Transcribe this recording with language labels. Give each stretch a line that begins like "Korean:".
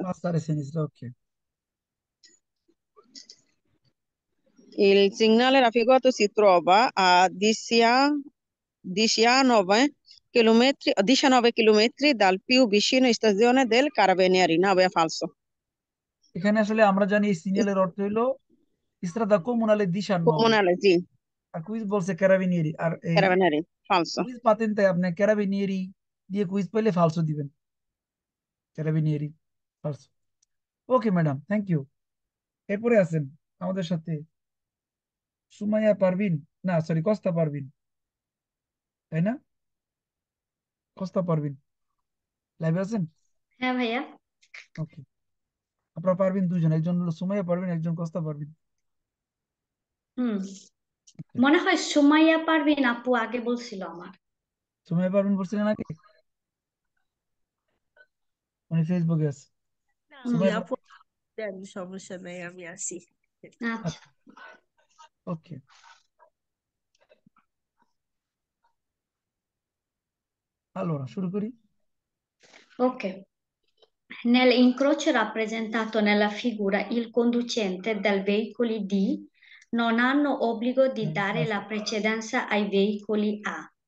Bangla: পাঁচটারে সিনিসটা okay.
Italian: Il segnale raffigurato si trova a 19 chilometri dal più vicino stazione del Carabinieri. No, è falso.
Bangla: এখানে আসলে আমরা জানি এই সিগন্যালের অর্থ হইলো ইস্ত্রাদা কোমুনালে দিশার নবে,
Italian: Comunale, sì.
Bangla: আর কুইজ বলছে ক্যারাবিনিয়েরি, আর এই
Italian: Carabinieri, falso.
Bangla: কুইজ পাতেন তাই আপনি ক্যারাবিনিয়েরি দিয়ে কুইজ পেলে ফালসো দিবেন, ক্যারাবিনিয়েরি ফালসো।
English: Okay madam, thank you.
Bangla: এরপরে আছেন আমাদের সাথে সুমাইয়া পারভিন, না সরি কস্তা পারভিন, তাই না? কস্তা পারভিন লাইভে আছেন? হ্যাঁ ভাইয়া। ওকে, আপনারা পারভিন দুজন, একজন হলো সুমাইয়া পারভিন, একজন কস্তা পারভিন। হুম,
English: Okay.
Bangla: মনে হয় সুমাইয়া পারভিন আপু আগে বলছিল আমার। সুমাইয়া পারভিন বলছিলেন আগে, উনি ফেসবুকে আছে। হুম, সুমাইয়া আপু পারভিন, দেন, সমস্যা নাই, আমি আসি। আচ্ছা। ওকে। allora শুরু করি।
English: Ok.
Italian: Nell'incrocio rappresentato nella figura il conducente del veicoli D non hanno obbligo di dare la precedenza ai veicoli A.